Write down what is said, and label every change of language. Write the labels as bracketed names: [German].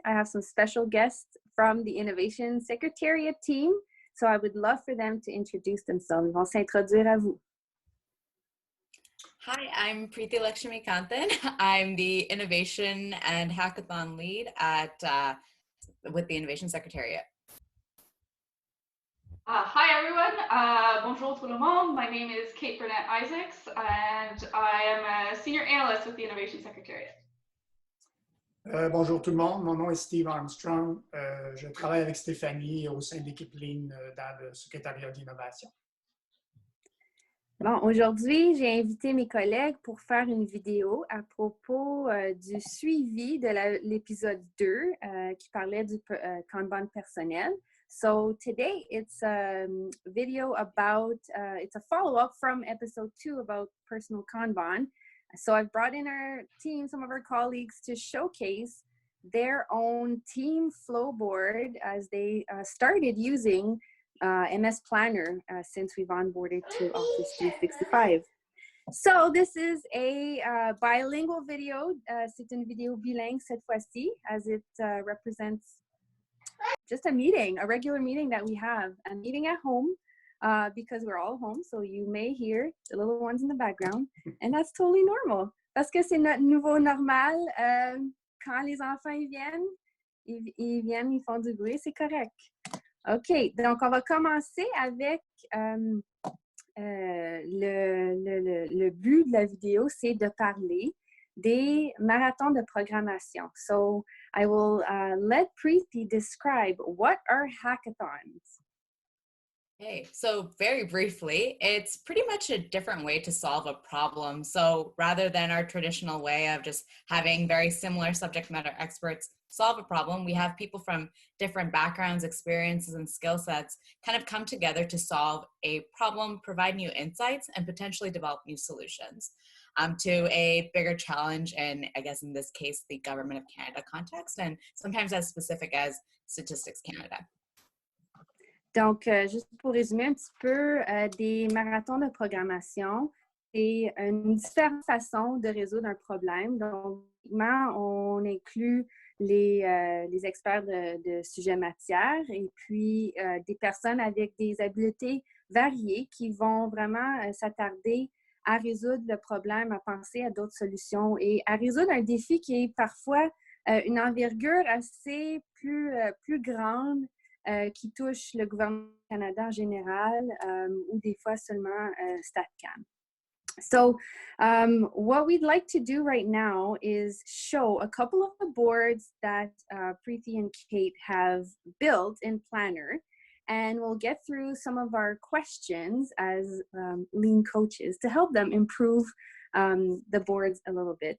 [English] I have some special guests from the Innovation Secretariat team. So I would love for them to introduce themselves. [French] Ils vont s'introduire à vous. [English] Hi, I'm Preeti Lakshmikantan. I'm the Innovation and Hackathon lead with the Innovation Secretariat. Hi everyone, [French] bonjour tout le monde. [English] My name is Kate Burnett Isaacs and I am a senior analyst with the Innovation Secretariat. [French] Bonjour tout le monde, mon nom est Steve Armstrong. Je travaille avec Stéphanie au sein de l'équipe Lean dans le Secrétariat d'innovation. Bon, aujourd'hui, j'ai invité mes collègues pour faire une vidéo à propos du suivi de l'épisode 2 qui parlait du Kanban personnel. [English] So today it's a video about, it's a follow-up from episode 2 about personal Kanban. So I've brought in our team, some of our colleagues, to showcase their own team flow board as they started using MS Planner since we've onboarded to Office 365. So this is a bilingual video. [French] C'est une vidéo bilingue cette fois-ci, [English] as it represents just a meeting, a regular meeting that we have, a meeting at home because we're all home. So you may hear the little ones in the background, and that's totally normal. [French] Parce que c'est notre nouveau normal. Quand les enfants ils viennent, ils font du bruit, c'est correct. OK, donc on va commencer avec le but de la vidéo, c'est de parler des marathons de programmation. [English] So I will let Preeti describe what are hackathons. Okay, so very briefly, it's pretty much a different way to solve a problem. So rather than our traditional way of just having very similar subject matter experts solve a problem, we have people from different backgrounds, experiences, and skill sets kind of come together to solve a problem, provide new insights, and potentially develop new solutions to a bigger challenge in, I guess in this case, the Government of Canada context, and sometimes as specific as Statistics Canada. [French] Donc, juste pour résumer un petit peu, des marathons de programmation, c'est une différente façon de résoudre un problème. Donc, on inclut les experts de sujets matière et puis des personnes avec des habiletés variées qui vont vraiment s'attarder à résoudre le problème, à penser à d'autres solutions et à résoudre un défi qui est parfois une envergure assez plus grande qui touche le gouvernement du Canada en général ou des fois seulement StatCan. [English] So what we'd like to do right now is show a couple of the boards that Preeti and Kate have built in Planner, and we'll get through some of our questions as Lean coaches to help them improve the boards a little bit.